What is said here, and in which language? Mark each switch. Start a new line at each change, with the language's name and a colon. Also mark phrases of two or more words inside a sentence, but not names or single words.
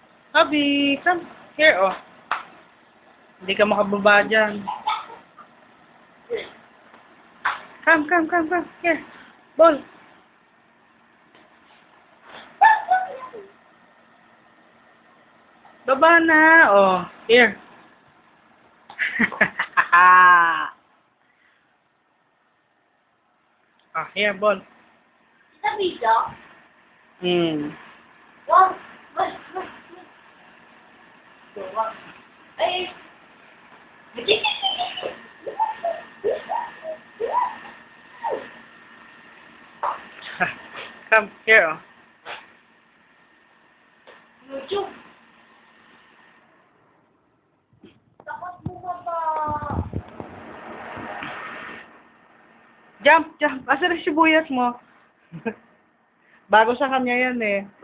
English: Abby, come here,
Filipino: oh. Hindi ka makababa dyan.
English: Come. Here. Ball.
Filipino: Baba na.
English: Oh, here. Here, ball.
Filipino: Sa video? Wow. Ay.
English: Come here, oh.
Filipino: YouTube. Takot bumaba.
English: Jump.
Cebuano: Asa na sibuyas mo?
Filipino: Bago sa kanya yan eh.